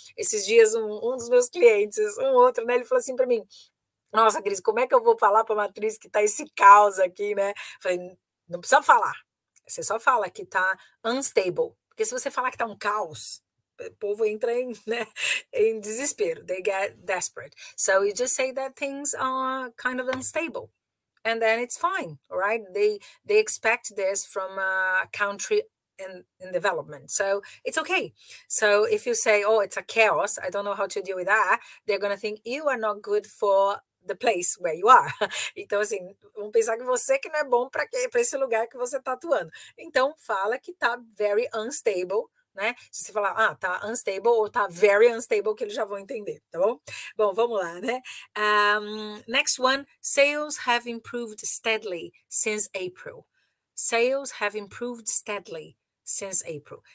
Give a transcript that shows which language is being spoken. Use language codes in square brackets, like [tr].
[pt] Esses dias um dos meus clientes, um outro, né, ele falou assim para mim, nossa, Cris, como é que eu vou falar para a matriz que está esse caos aqui, né? Falei, não precisa falar. Você só fala que está unstable. Porque se você falar que está um caos, o povo entra em desespero. [en] They get desperate. So you just say that things are kind of unstable. and then it's fine, right? They expect this from a country in development, so it's okay. So if you say, oh, it's a chaos, I don't know how to deal with that, they're gonna think you are not good for the place where you are. [pt] Então, assim, vamos pensar que você que não é bom para esse lugar que você está atuando. Então, fala que tá [en] very unstable, [pt] né? Se você falar, tá unstable ou tá very unstable, que eles já vão entender, tá bom? Bom, vamos lá, né? [en] Next one, sales have improved steadily since April. Sales have improved steadily since April.